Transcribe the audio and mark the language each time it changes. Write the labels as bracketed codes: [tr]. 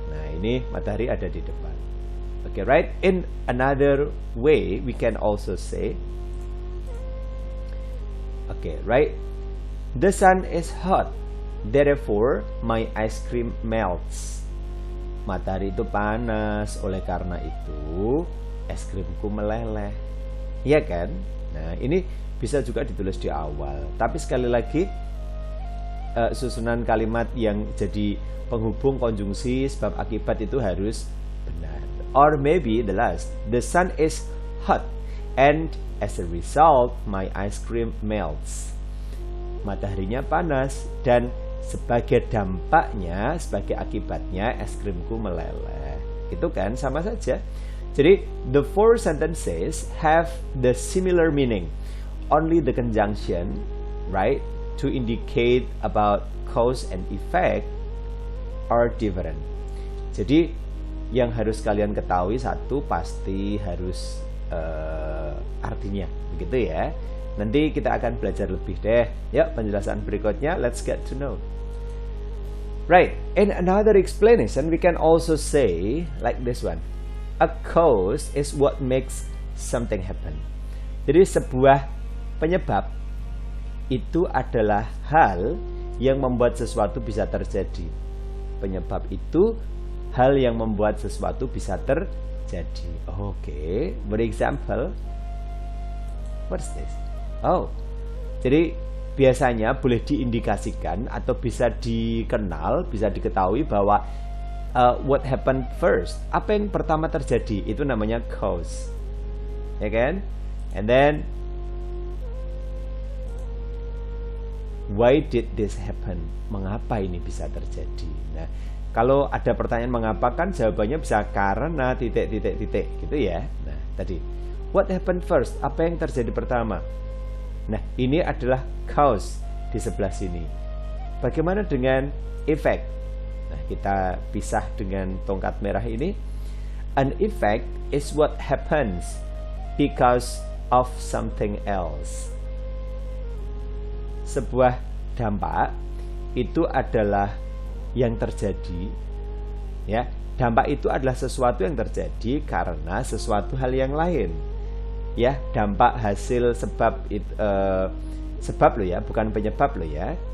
[id] Nah, ini matahari ada di depan. [en] Okay, right? In another way, we can also say, okay, right? The sun is hot, therefore my ice cream melts. [id] Matahari itu panas, oleh karena itu es krimku meleleh. Iya kan? Nah, ini bisa juga ditulis di awal. Tapi sekali lagi, susunan kalimat yang jadi penghubung konjungsi sebab akibat itu harus benar. [en] Or maybe the last, the sun is hot and as a result my ice cream melts. [id] Mataharinya panas dan sebagai dampaknya, sebagai akibatnya es krimku meleleh. Itu kan sama saja. [en] Jadi the four sentences have the similar meaning. Only the conjunction, right, to indicate about cause and effect are different. [id] Jadi yang harus kalian ketahui, satu pasti harus artinya, begitu ya. Nanti kita akan belajar lebih deh. Ya, penjelasan berikutnya, [en] let's get to know. Right, in another explanation we can also say like this one. A cause is what makes something happen. [id] Jadi sebuah penyebab itu adalah hal yang membuat sesuatu bisa terjadi. Penyebab itu hal yang membuat sesuatu bisa terjadi. [en] Oke, for example, what's this? Oh, [id] Jadi biasanya boleh diindikasikan atau bisa dikenal, bisa diketahui bahwa [en] what happened first, [id] apa yang pertama terjadi, itu namanya cause, ya kan? [en] And then why did this happen? [id] Mengapa ini bisa terjadi? Nah, kalau ada pertanyaan mengapa kan jawabannya bisa karena titik gitu ya. Nah, tadi [en] what happened first? [id] Apa yang terjadi pertama? Nah, ini adalah cause di sebelah sini. Bagaimana dengan effect? Nah, kita pisah dengan tongkat merah ini. [en] An effect is what happens because of something else. [id] Sebuah dampak itu adalah yang terjadi, ya. Dampak itu adalah sesuatu yang terjadi karena sesuatu hal yang lain, ya. Dampak hasil sebab sebab lo ya, bukan penyebab lo ya.